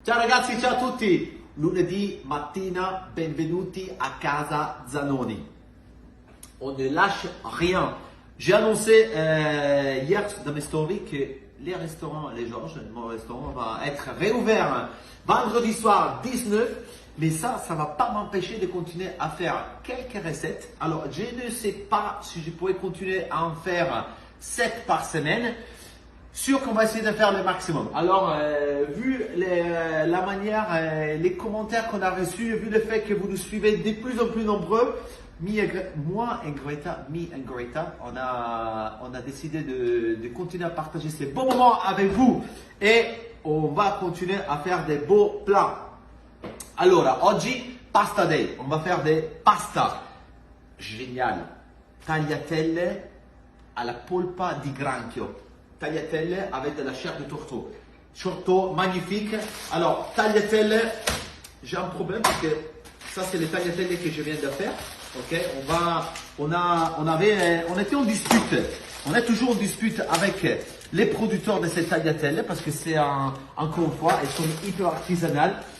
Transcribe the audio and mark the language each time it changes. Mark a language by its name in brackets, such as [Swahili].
[Italian] Ciao ragazzi, ciao a tutti! Lunedì mattina, benvenuti à casa Zanoni. [French] On ne lâche rien. J'ai annoncé hier dans mes stories que les restaurants, les Georges, mon restaurant va être réouvert vendredi soir 19. Mais ça ne va pas m'empêcher de continuer à faire quelques recettes. Alors, je ne sais pas si je pourrais continuer à en faire 7 par semaine. Sûr qu'on va essayer de faire le maximum. Alors, vu la manière, les commentaires qu'on a reçus, vu le fait que vous nous suivez de plus en plus nombreux, moi et Greta, on a décidé de continuer à partager ces bons moments avec vous et on va continuer à faire des beaux plats. [Italian] Allora, oggi pasta day, [French] on va faire des pasta. Génial. [Italian] Tagliatelle alla polpa di granchio. [French] Tagliatelle avec de la chair de tourteau. Tourteau magnifique. Alors, tagliatelle, j'ai un problème parce que ça, c'est les tagliatelles que je viens de faire. Ok, on était en dispute. On est toujours en dispute avec les producteurs de ces tagliatelles parce que c'est encore une fois, elles sont hyper artisanales.